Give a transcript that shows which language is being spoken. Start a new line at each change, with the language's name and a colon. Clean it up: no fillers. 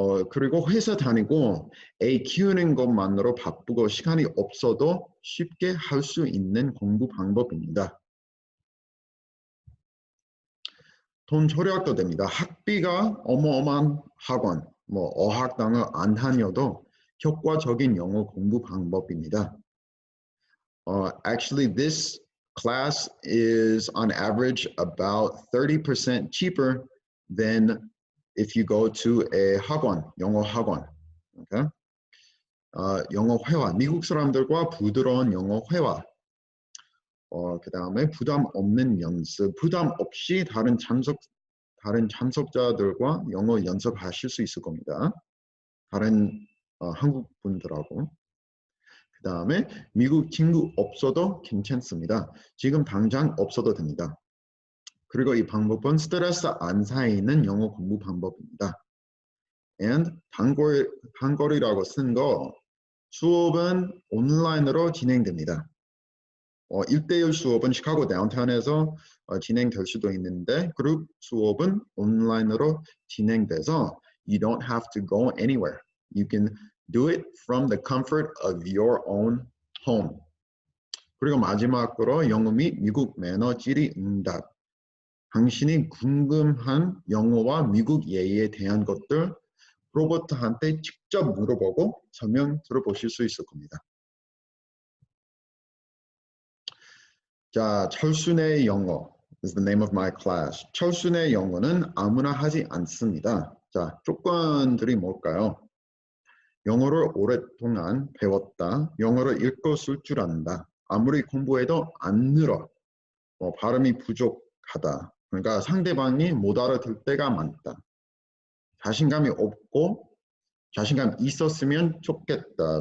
Korean: 그리고 회사 다니고 애 키우는 것만으로 바쁘고 시간이 없어도 쉽게 할 수 있는 공부 방법입니다. 돈 절약도 됩니다. 학비가 어마어마한 학원, 어학당을 안 다녀도 효과적인 영어 공부 방법입니다.
English: Actually, this class is on average about 30% cheaper than if you go to a
Korean: 학원, 영어 학원.
English: Okay?
Korean: 영어 회화, 미국 사람들과 부드러운 영어 회화. 그 다음에 부담 없는 연습, 부담 없이 다른 참석자들과 영어 연습하실 수 있을 겁니다. 다른 한국 분들하고. 그 다음에 미국 친구 없어도 괜찮습니다. 지금 당장 없어도 됩니다. 그리고 이 방법은 스트레스 안 쌓이는 영어 공부 방법입니다. And 단거리라고 쓴 거 수업은 온라인으로 진행됩니다. 1대1 수업은 시카고 다운타운에서 진행될 수도 있는데 그룹 수업은 온라인으로 진행돼서
English: you don't have to go anywhere. You can do it from the comfort of your own home.
Korean: 그리고 마지막으로 영어 및 미국 매너 질의 응답. 당신이 궁금한 영어와 미국 예의에 대한 것들 로버트한테 직접 물어보고 설명 들어보실 수 있을 겁니다. 자, 철순의 영어
English: is the name of my class.
Korean: 철순의 영어는 아무나 하지 않습니다. 자, 조건들이 뭘까요? 영어를 오랫동안 배웠다. 영어를 읽고 쓸 줄 안다. 아무리 공부해도 안 늘어. 발음이 부족하다. 그러니까 상대방이 못 알아들 때가 많다. 자신감이 없고 자신감 있었으면 좋겠다.